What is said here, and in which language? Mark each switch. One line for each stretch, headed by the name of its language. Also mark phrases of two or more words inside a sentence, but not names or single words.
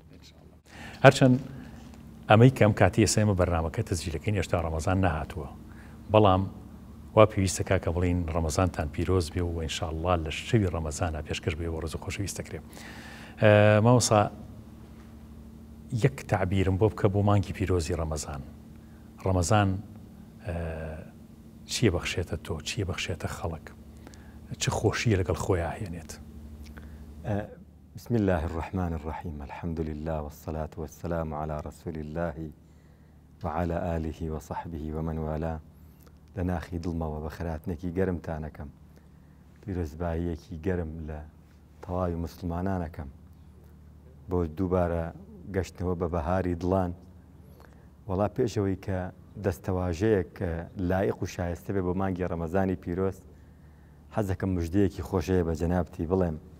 Central Kurdish: هەرچەند ئەمەی کەم کاتی ئێستا ئێمە بەرنامەکە تەسجیلەکەین هێشتا ڕەمەزان نەهاتووە، بەڵام وا پێویستە کاکە بڵین ڕەمەزانتان پیرۆز بێ و ئینشاءالله لە شەوی ڕەمەزانە پێشکەش بێ بۆ ڕێز و خۆشەویستەکرێ. مامۆسا یەک تعبیرم بۆ بکە بۆ مانگی پیرۆزی ڕەمەزان. ڕەمەزان چییە بەخشێتە تۆ، چییە بەخشێتە خەڵک، چ خۆشیە لەگەڵ خۆیان هێنێت؟
Arabic: بسم الله الرحمن الرحيم، الحمد لله والصلاة والسلام على رسول الله وعلى آله وصحبه ومن والاه.
Central Kurdish: لناخی دڵمەوە بە خەراتنێکی گەرمتانەکەم، پیرۆزباییەکی گەرم لە تەواوی مسلمانانەکەم بۆ دووبارە گەشتنەوە بە بەهاری دڵان. وەڵا پێشەوەی کە دەستەواژەیەک کە لایق و شایستە بێ بۆ مانگی ڕەمەزانی پیرۆز، حەزەکەم مژدەیەکی خۆشەیە بە جەنابتی بڵێم.